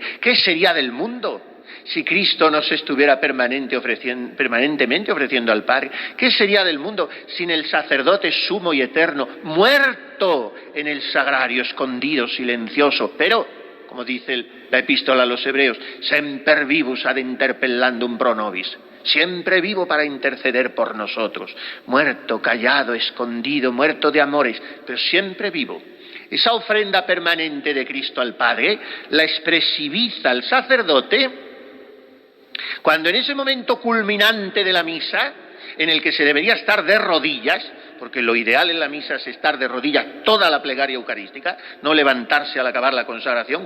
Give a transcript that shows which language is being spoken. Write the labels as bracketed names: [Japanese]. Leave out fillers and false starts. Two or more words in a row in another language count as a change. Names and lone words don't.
[Spanish] ¿Qué sería del mundo si Cristo no se estuviera permanentemente ofreciendo al Padre? ¿Qué sería del mundo sin el sacerdote sumo y eterno, muerto en el sagrario, escondido, silencioso, pero, como dice la epístola a los Hebreos, [Latin] semper vivus ad interpellandum pro nobis, [Spanish] siempre vivo para interceder por nosotros, muerto, callado, escondido, muerto de amores, pero siempre vivo. Esa ofrenda permanente de Cristo al Padre la expresiviza el sacerdote cuando en ese momento culminante de la misa, en el que se debería estar de rodillas, porque lo ideal en la misa es estar de rodillas toda la plegaria eucarística, no levantarse al acabar la consagración.